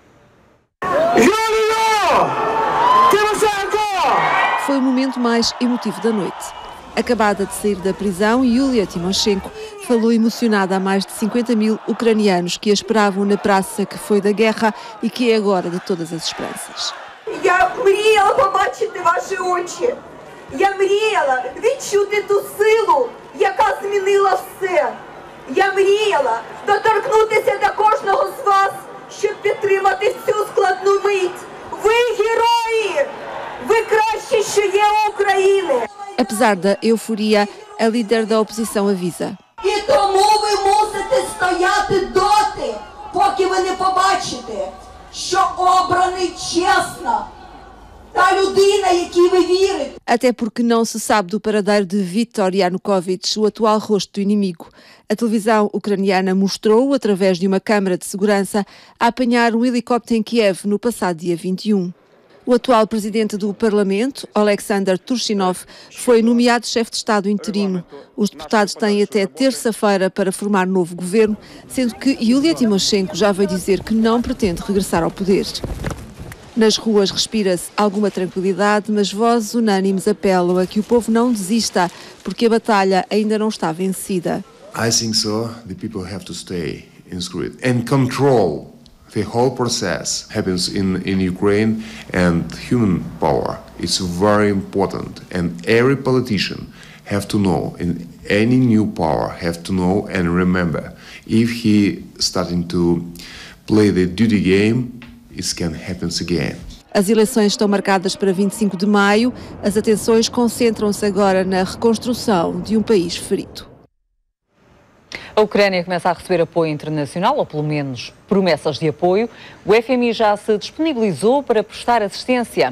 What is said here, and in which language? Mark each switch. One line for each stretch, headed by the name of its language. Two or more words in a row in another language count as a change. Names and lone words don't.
Portuguese: Foi o momento mais emotivo da noite. Acabada de sair da prisão, Yulia Tymoshenko falou emocionada a mais de 50 mil ucranianos que a esperavam na praça que foi da guerra e que é agora de todas as esperanças.
Ukrainian: Я мріяла побачити ваші очі. Я мріяла відчути ту силу, яка змінила все. Я мріяла доторкнутися до кожного з вас, щоб підтримати цю складну мить. Ви герої! Ви кращі, що є у України!
Portuguese: Apesar da euforia, a líder da oposição avisa.
Ukrainian: І тому ви мусите стояти доти, поки ви не побачите, що обраний чесно та людина, якій ви вірите.
Portuguese: Até porque não se sabe do paradeiro de Viktor Yanukovych, o atual rosto do inimigo. A televisão ucraniana mostrou-o através de uma câmara de segurança a apanhar um helicóptero em Kiev no passado dia 21. O atual presidente do Parlamento, Alexander Turchinov, foi nomeado chefe de Estado interino. Os deputados têm até terça-feira para formar novo governo, sendo que Yulia Tymoshenko já veio dizer que não pretende regressar ao poder. Nas ruas respira-se alguma tranquilidade, mas vozes unânimes apelam a que o povo não desista, porque a batalha ainda não está vencida.
English: I think so. The people have to stay in spirit and control. The whole process happens in Ukraine, and human power is very important, and every politician have to know, and any new power have to know and remember, if he starting to play the duty game, it can happen again.
Portuguese: As eleições estão marcadas para 25 de maio. As atenções concentram-se agora na reconstrução de um país ferido. A Ucrânia começa a receber apoio internacional, ou pelo menos promessas de apoio. O FMI já se disponibilizou para prestar assistência.